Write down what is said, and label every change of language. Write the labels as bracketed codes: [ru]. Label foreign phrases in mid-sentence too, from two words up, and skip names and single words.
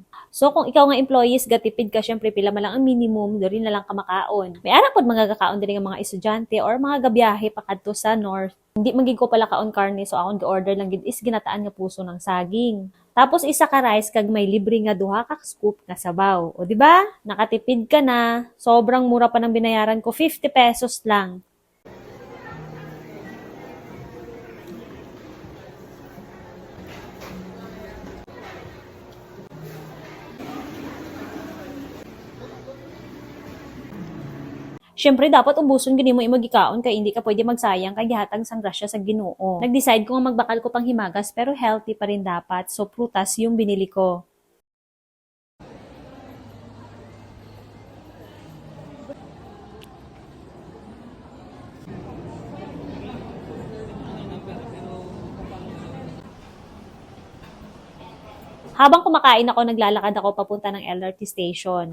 [hil] So kung ikaw nga employees gatipid ka syempre pila man lang ang minimum diri na lang ka makaon. May ara pod mga gakaon diri nga mga estudyante or mga gabiyahe pakadto sa north. Hindi magig ko pala kaon karne so akong gi-order lang gid is ginataan nga [tl] puso ng saging. [hil] Tapos isa ka rice kag may libre nga duha ka scoop nga sabaw. [tl] O di ba? [hil] Nakatipid ka na. [tl] Sobrang mura pa ng binayaran ko, 50 pesos lang. [hil] Siyempre, dapat ubuson gini mo imagikaon kay hindi ka pwede magsayang kay gihatag sang grasya sa Ginoo. Nag-decide ko nga magbakal ko pang himagas pero healthy pa rin dapat. [tl] So, prutas yung binili ko. Habang kumakain ako, naglalakad ako papunta ng LRT station.